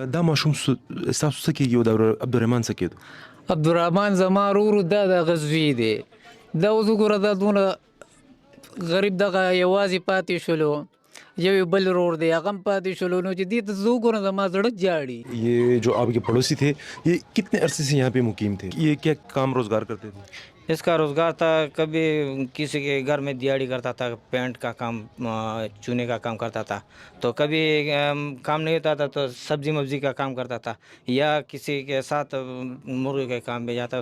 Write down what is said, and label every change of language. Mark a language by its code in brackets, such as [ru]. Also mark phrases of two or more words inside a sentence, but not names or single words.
[ps] دا ماشوم ستاسو څه کېږي او د عبدالرحمن څه کېدو؟ عبدالرحمن زما ورور دا د غزوی دی. دا اوس وګوره دا دونه غریب دغه یوازې پاتې شولو. یو بل ورور دی هغه هم پاتې شولو. نو چې دې ته زه وګورم زما زړه جاړي. [ur] یہ جو آپ کے پڑوسی تھے یہ کتنے عرصے سے یہاں پہ مقیم تھے؟ یہ کیا کام روزگار کرتے تھے؟ اس کا روزگار تھا کبھی کسی کے گھر میں دیہڑی کرتا تھا، پینٹ کا کام، چونے کا کام کرتا تھا. تو کبھی کام نہیں ہوتا تھا تو سبزی مبزی کا کام کرتا تھا، یا کسی کے ساتھ مرغیوں کے کام میں جاتا.